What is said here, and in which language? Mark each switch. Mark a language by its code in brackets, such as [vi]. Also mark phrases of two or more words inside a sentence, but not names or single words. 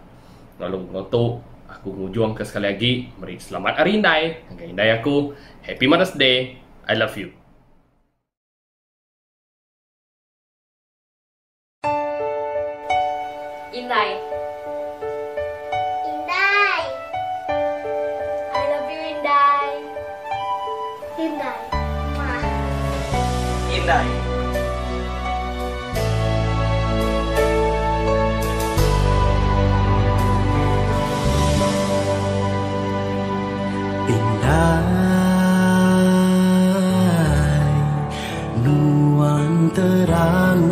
[iba] Lalu untuk aku ngujuang ke sekali lagi, meri selamat Hari Indai, indai aku, [en] Happy Mother's Day, I love you. [iba] Indai. Indai. [en] I love you, [iba] Indai. Indai. Indai. Indai, nuan terang